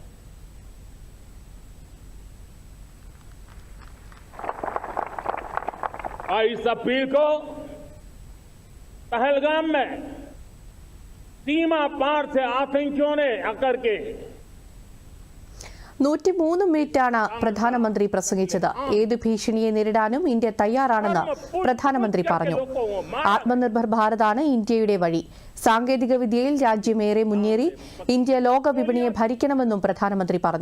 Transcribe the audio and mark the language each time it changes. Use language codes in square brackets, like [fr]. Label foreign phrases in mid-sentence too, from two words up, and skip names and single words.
[hi] इस अपील को पहलगाम में सीमा पार से आतंकियों ने आकर के [ml] 103 മിനിറ്റാണ് പ്രധാനമന്ത്രി പ്രസംഗിച്ചത്. ഏത് ഭീഷണിയെ നേരിടാനും ഇന്ത്യ തയ്യാറാണെന്ന് പ്രധാനമന്ത്രി പറഞ്ഞു. ആത്മനിർഭർ ഭാരതാണ് ഇന്ത്യയുടെ വഴി. സാങ്കേതിക വിദ്യയിൽ രാജ്യമേറെ മുന്നേറി ഇന്ത്യ ലോക വിപണിയെ ഭരിക്കണമെന്നും പ്രധാനമന്ത്രി പറഞ്ഞു.